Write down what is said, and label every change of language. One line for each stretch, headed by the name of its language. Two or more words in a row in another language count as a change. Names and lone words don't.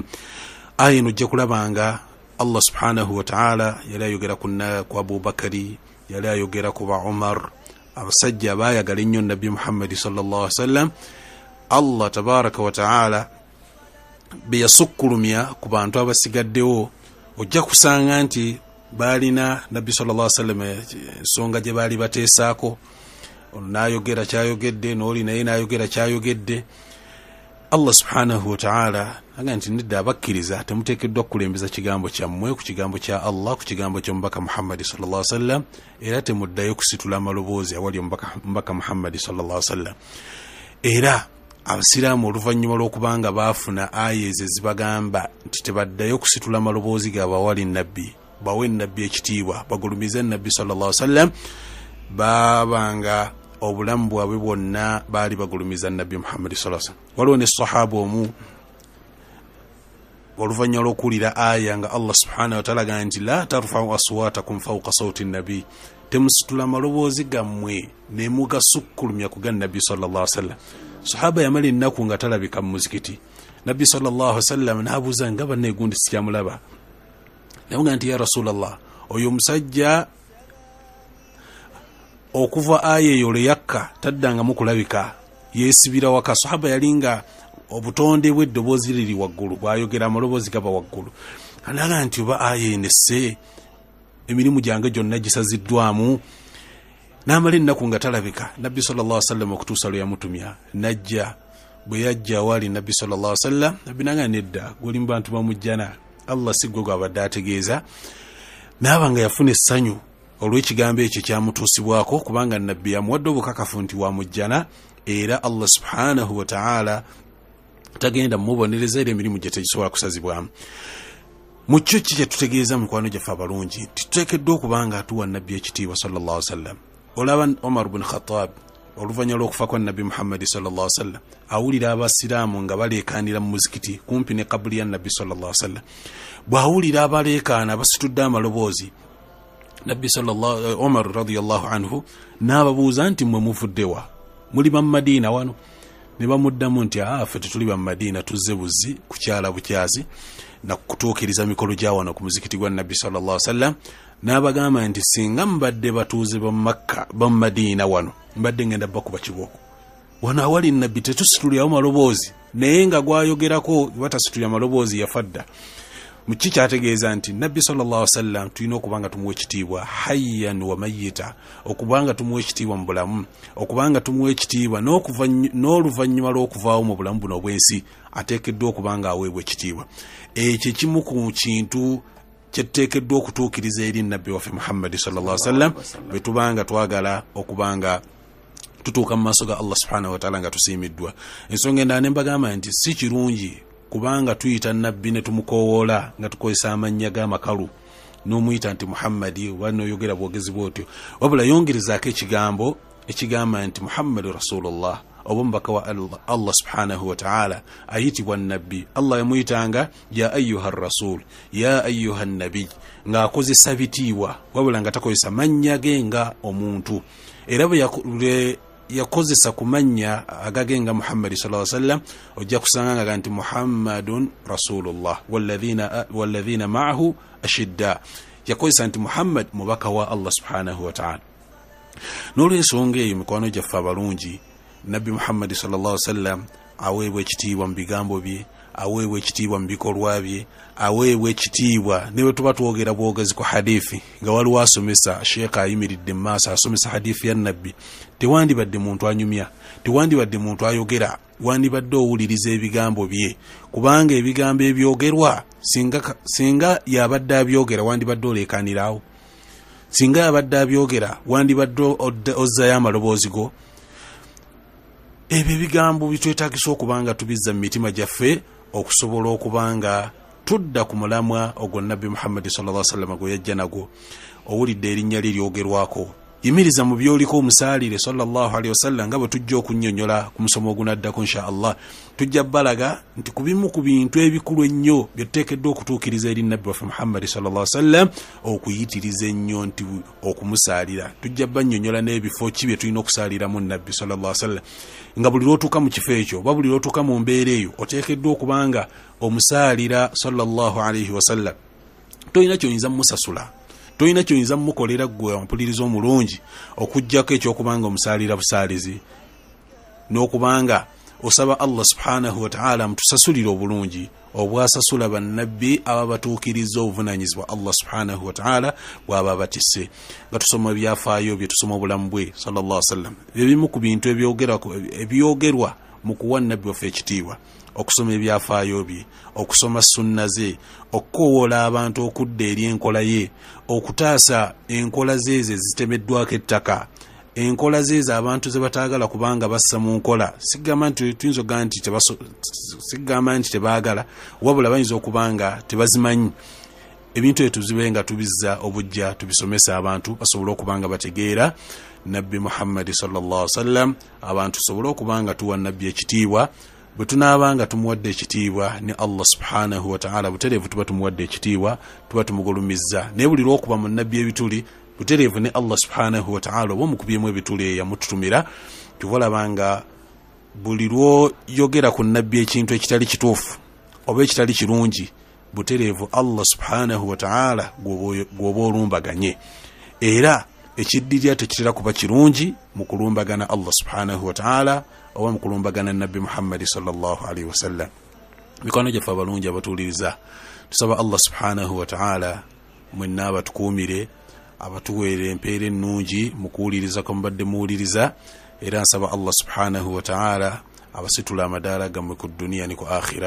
Ganda: Aya eno ojja kulabanga Allah
Arabic: سبحانه وتعالى
Ganda: yali ayogera ku Abubakari, yali ayogera ku Umar, abasajja abaayagala ennyo Nabbi Muhammad
Arabic: صلى الله عليه وسلم.
Ganda: Allah
Arabic: تبارك وتعالى
Ganda: beyasukkulumya ku bantu abasigaddewo, ojja kusanga nti balina Nabbi
Arabic: صلى الله عليه وسلم
Ganda: ensonga gye baali bateesaako. N'ayogera kyayogedde, n'oli naye n'ayogera kyayogedde. Allah
Arabic: سبحانه وتعالى
Ganda: aga nti nedda abakkiriza temuteekeddwa kukulembeza kigambo kyammwe ku kigambo kya Allah, ku kigambo ky'omubaka Muhammad
Arabic: صلى الله عليه وسلم,
Ganda: era temuddayo kusitula amaloboozi awali omubaka Muhammad
Arabic: صلى الله عليه وسلم.
Ganda: Era abasiraamu oluvannyuma lw'okubanga baafuna aya ezo ezibagamba nti tebaddayo kusitula amaloboozi gaabwe awali nabbi, bawe nabbi ekitiibwa, bagulumize nabbi
Arabic: صلى الله عليه وسلم,
Ganda: babanga obulamu bwabwe bwonna baali bagulumiza nabbi Muhammad
Arabic: صلى الله عليه وسلم.
Ganda: Waliwo ne sahaba omu oluvannyuma lw'okuwulira aya nga Allah
Arabic: سبحانه وتعالى
Ganda: agamba nti
Arabic: لا ترفعوا أصواتكم فوق صوت النبي,
Ganda: temusitula amaloboozi gammwe ne mugasukkulumya ku ga nabbi
Arabic: صلى الله عليه وسلم.
Ganda: Sahaba yamala ennaku nga talabika mu muzikiti. Nabbi
Arabic: صلى الله عليه وسلم
Ganda: n'abuuza nga banne gundi sikyamulaba. Naye nti
Arabic: يا رسول الله,
Ganda: oyo musajja okuva aya eyo le yakka taddanga mu kulabika, yeesibira waka. Sahaba yalinga obutonde bw'eddoboozi liri waggulu, bw'ayogera amaloboozi gaba waggulu. Alaga nti oba aya enesse emirimu gyange gyonna gisaziddwamu. N'amala ennaku nga talabika. Nabbi
Arabic: صلى الله عليه وسلم
Ganda: okutuusa lwe yamutumya najja. Bwe yajja wali Nabbi
Arabic: صلى الله عليه وسلم,
Ganda: Nabbi n'agamba nedda, guli mu bantu bamujjana, Allah si gwe gw'abadde ategeeza. N'abanga yafuna essanyu olw'ekigambo ekyo kyamutuusibwako, kubanga Nabbi yamuwadde obukakafu nti wamujjana, era Allah
Arabic: سبحانه وتعالى
Ganda: tagenda mumubonereza, era emirimu gye tegisobola kusazibwamu. Mu kyo ki kyetutegeeza mikwano gyaffe abalungi nti tuteekeddwa okubanga atuwa Nabbi ekitiibwa
Arabic: صلى الله عليه وسلم.
Ganda: Olaba Omar ibn Khattab oluvannyuma lw'okufa kwa Nabbi Muhammad
Arabic: صلى الله عليه وسلم,
Ganda: awulira abasiraamu nga baleekaanira mu muzikiti kumpi ne kabuli ya Nabbi
Arabic: صلى الله عليه وسلم.
Ganda: Bw'awulira abaleekaana basitudde amaloboozi, Nabbi Omar
Arabic: رضي الله عنه
Ganda: n'ababuuza nti mmwe muvuddewa, muli ba Madina wano? Ne bamuddamu nti ffe tetuli ba Madina, tuzze buzzi kukyala bukyazi na kutuukiriza mikolo gya wano ku muzikiti gwa Nabbi
Arabic: صلى الله عليه وسلم.
Ganda: N'abagamba nti singa mbadde batuuze ba Makka ba Madina wano, mbadde ngenda bakuba kibooko. Wano awali Nabbi tetusitulyawo maloboozi, naye nga gwayogerako batasitulya amaloboozi yafadda. Mu ki kyategeeza nti Nabbi
Arabic: صلى الله عليه وسلم
Ganda: tulina okubanga tumuwa ekitiibwa
Arabic: حيا وميتا,
Ganda: okubanga tumuwa ekitiibwa mu bulamu, okubanga tumuwa ekitiibwa n'oluvannyuma lw'okuvaawo mu bulamu buno obwensi, ateekeddwa okubanga aweebwa ekitiibwa. Ekyo kimu ku kintu kyetuteekeddwa okutuukiriza eri Nabbi waffe Muhammad
Arabic: صلى الله عليه وسلم,
Ganda: bwe tubanga twagala okubanga tutuuka mu maaso ga Allah
Arabic: سبحانه وتعالى
Ganda: nga tusiimiddwa. Ensonga endala ne mbagamba nti si kirungi kubanga tuyita Nabbi ne tumukoowoola nga tukozesa amannya g'amakalu n'omuyita nti Muhammadi oba n'oyogera bwogezi bw'otyo, wabula yongerezaako ekigambo ekigamba nti
Arabic: محمد رسول الله,
Ganda: obomubaka wa Allah
Arabic: سبحانه وتعالى
Ganda: ayitibwa nabbi.
Arabic: Allah yamuyitanga يا أيها رسول، يا أيها نبي,
Ganda: nga akozesa bitiibwa wabula nga takozesa mannya ge nga omuntu. Era bwe yakozesa kumanya agagenga Muhammad
Arabic: صلى الله عليه وسلم
Ganda: ojja kusanga nga nti
Arabic: محمد رسول الله والذين معه أشداء.
Ganda: Yakozesa nti Muhammad mubaka wa Allah
Arabic: سبحانه وتعالى.
Ganda: N'olwensonga eyo mikwano gyaffe abalungi, Nabbi Muhammad
Arabic: صلى الله عليه وسلم
Ganda: aweebwa ekitiibwa mu bigambo bye, aweebwa ekitiibwa mu bikolwa bye, aweebwa ekitiibwa ne bwe tuba twogera bwogezi ku hadithi nga waliwo asomesa Sheikh ayimiridde mu maaso asomesa hadithi ya Nabbi, tewandibadde muntu anyumya, tewandibadde muntu ayogera, wandibadde owuliriza ebigambo bye, kubanga ebigambo ebyogerwa singa yabadde abyogera wandibadde oleekanirawo, singa yabadde abyogera wandibadde ozzayo amaloboozi go. Ebyo ebigambo bitwetaagisa okubanga tubizza mu mitima gyaffe okusobola okubanga tudda ku mulamwa ogwo Nabbi Muhammad
Arabic: صلى الله عليه وسلم
Ganda: gwe yajja nagwo. Owulidde erinnya lye lyogerwako, yimiriza mu byoliko omusaalire
Arabic: صلى الله عليه وسلم
Ganda: nga bwe tujja okunnyonnyola ku musomo ogunaddako
Arabic: إن شاء الله.
Ganda: Tujja balaga nti ku bimu ku bintu ebikulu ennyo bye tuteekeddwa okutuukiriza eri Nabbi waffe Muhammad
Arabic: صلى الله عليه وسلم
Ganda: okuyitiriza ennyo nti okumusaalira. Tujja bannyonnyola n'ebifo ki bye tulina okusaaliramu Nabbi
Arabic: صلى الله عليه وسلم,
Ganda: nga buli lw'otuuka mu kifo ekyo oba buli lw'otuuka mu mbeera eyo oteekeddwa okubanga omusaalira
Arabic: صلى الله عليه وسلم.
Ganda: Toyina kyoyinza mumusasula, toyina kyoyinza mumukolera gwe ompuliriza omulungi okujjako ekyokubanga omusaalira busaalizi n'okubanga osaba Allah
Arabic: سبحانه وتعالى
Ganda: mutusasulire obulungi obwasasula bannabbi aba batuukiriza obuvunanyizibwa Allah
Arabic: سبحانه وتعالى
Ganda: bw'aba batisse. Nga tusoma byafaayo bye tusoma obulamu bwe
Arabic: صلى الله عليه وسلم,
Ganda: ebimu ku bintu ebyogerwa mu kuwa Nabbi waffe ekitiibwa, okusoma ebyafaayo bye, okusoma sunna ze, okukowoola abantu okudda eri enkola ye, okutaasa enkola ze zitemeddwako ettaka, enkola ze abantu ze bataagala kubanga bassa mu nkola. Sigamba nti tuyinza nti tebaagala, wabula bayinza okubanga tebazimanyi. Ebintu ebyo tuzibe nga tubizza obujja tubisomesa abantu basobole okubanga bategeera Nabbi Muhammad
Arabic: صلى الله عليه وسلم,
Ganda: abantu sobole okubanga tuwa Nabbi ekitiibwa. Bwe tunaabanga tumuwadde ekitiibwa ne Allah
Arabic: سبحانه وتعالى
Ganda: butereevu tuba tumuwadde ekitiibwa, tuba tumugulumizza. Naye buli lw'okuba mu Nabbi ebituli butereevu ne Allah
Arabic: سبحانه وتعالى
Ganda: oba omukubyemu ebituli eyamututumira, tubalabanga buli lw'oyogera ku Nabbi ekintu ekitali kituufu oba ekitali kirungi, butereevu Allah
Arabic: سبحانه وتعالى
Ganda: gwoba olumbaganye. Era ekiddirya tekitera kuba kirungi mu kulumbagana Allah
Arabic: سبحانه وتعالى
Ganda: oba mu kulumbagana Nabbi Muhammad
Arabic: صلى الله عليه وسلم.
Ganda: Mikwano gyaffe abalungi abatuuliriza, tusaba Allah
Arabic: سبحانه وتعالى
Ganda: mwenna abatukuumire, abatuweere empeera ennungi mu kuwuliriza kwa mubadde muwuliriza. Era nsaba Allah
Arabic: سبحانه وتعالى
Ganda: abasitula amadaala gammwe ku duniya ne ku akhira.